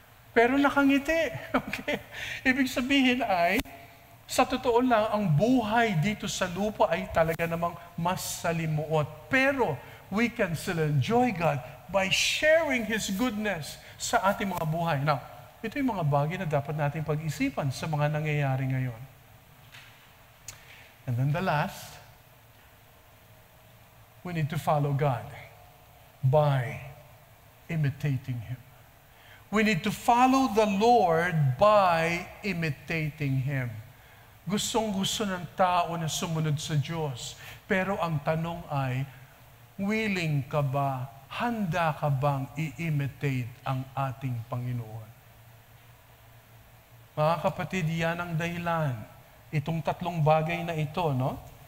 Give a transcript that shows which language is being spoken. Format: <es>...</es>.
<tl>Pero nakangiti. Okay? Ibig sabihin ay, sa totoo lang, ang buhay dito sa lupa ay talaga namang mas salimuot.</tl> <en>Pero, we can still enjoy God by sharing His goodness</en> <tl>sa ating mga buhay. Now, ito yung mga bagay na dapat natin pag-isipan sa mga nangyayari ngayon.</tl> <en>And then the last, we need to follow God by imitating Him. We need to follow the Lord by imitating Him.</en> <tl>Gustong-gusto ng tao na sumunod sa Diyos. Pero ang tanong ay, willing ka ba, handa ka bang i-imitate ang ating Panginoon? Mga kapatid, yan ang dahilan. Itong tatlong bagay na ito, no?</tl>